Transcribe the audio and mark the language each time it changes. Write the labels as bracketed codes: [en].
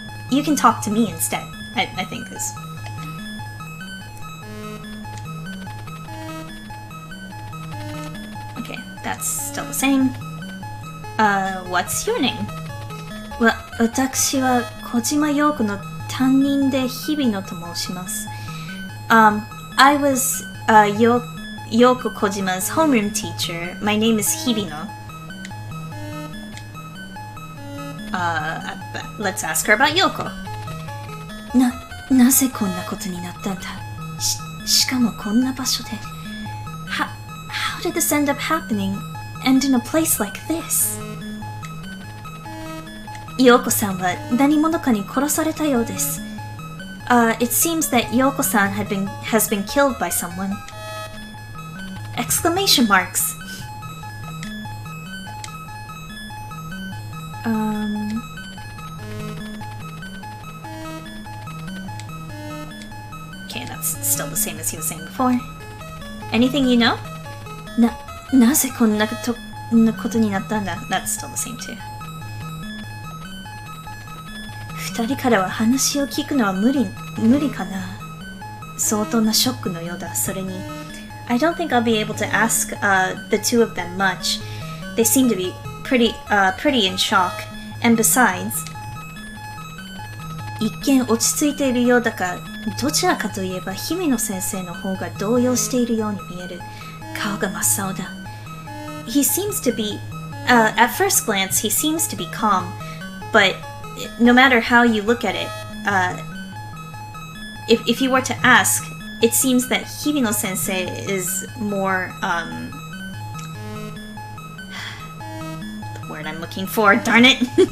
[en] You can talk to me instead. I think is. Okay, that's still the same. What's your name? [ja] 私は小島陽子の担任で日比野と申します。 [en] I was Yoko Kojima's homeroom teacher. My name is Hibino. Let's ask her about Yoko. [ja] なぜこんなことになったんだ? しかもこんな場所で. [en] How did this end up happening? And in a place like this? [ja] Yoko-san は何者かに殺されたようです。 [en] It seems that Yoko-san has been killed by someone. Exclamation marks. Okay, that's still the same as he was saying before. Anything you know? [ja] なぜこんなことになったんだ? [en] That's still the same too. [ja] 二人からは話を聞くのは無理かな。相当なショックのようだ。それに [en] I don't think I'll be able to ask the two of them much. They seem to be pretty in shock. And besides, [ja] 一見落ち着いているようだが、どちらかといえば日比野先生の方が動揺しているように見える。顔が真っ青だ。 [en] He seems to be, at first glance, he seems to be calm, but no matter how you look at it, if you were to ask, it seems that Hibino sensei is more, the word I'm looking for, darn it!